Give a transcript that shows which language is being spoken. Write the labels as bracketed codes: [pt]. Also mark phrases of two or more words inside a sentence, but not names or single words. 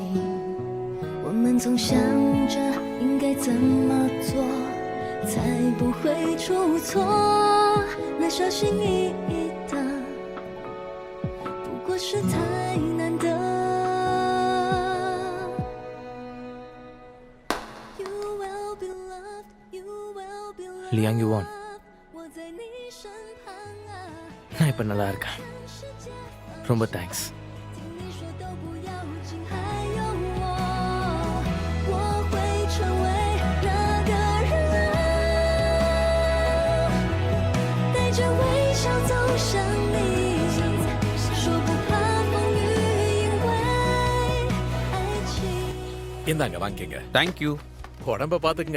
[zh] 我们总想着应该怎么做才不会出错，那小心翼翼的不过是太难得。 [en] You will be loved, you will be loved. 李阳 you won [zh] 我在你身旁啊， [ta] நான் இப்ப நல்லா இருக்கேன் [zh] 世界 [ta] ரொம்ப தேங்க்ஸ் [zh] 听你说都不要紧，还有我会成为那个人啊，带着微笑走向你，说不怕风雨，因为爱情。 [ta] இந்தாங்க வாங்கிக்கங்க. தேங்க்யூ. உடம்ப பாத்துக்குங்க.